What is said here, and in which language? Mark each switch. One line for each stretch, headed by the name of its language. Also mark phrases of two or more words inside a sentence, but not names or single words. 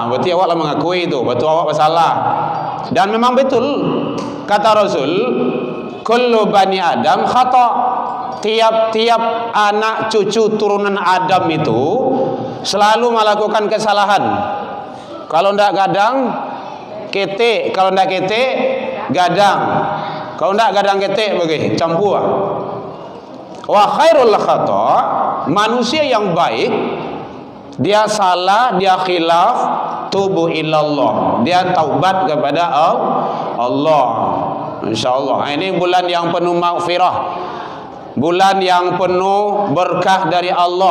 Minangkabau: Berarti awak lah mengakui itu. Betul awak bersalah.
Indonesian: Dan memang betul kata Rasul,
Arabic: كل بني آدم خطاء.
Indonesian: Tiap-tiap anak cucu turunan Adam itu selalu melakukan kesalahan.
Minangkabau: Kalau ndak gadang ketek, kalau ndak ketek gadang. Kalau ndak gadang ketek bagi campur.
Arabic: وخير الخطاء,
Indonesian: manusia yang baik dia salah, dia khilaf,
Arabic: توبوا إلى الله,
Indonesian: dia taubat kepada Allah. Insyaallah. Ini bulan yang penuh maghfirah. Bulan yang penuh berkah dari Allah.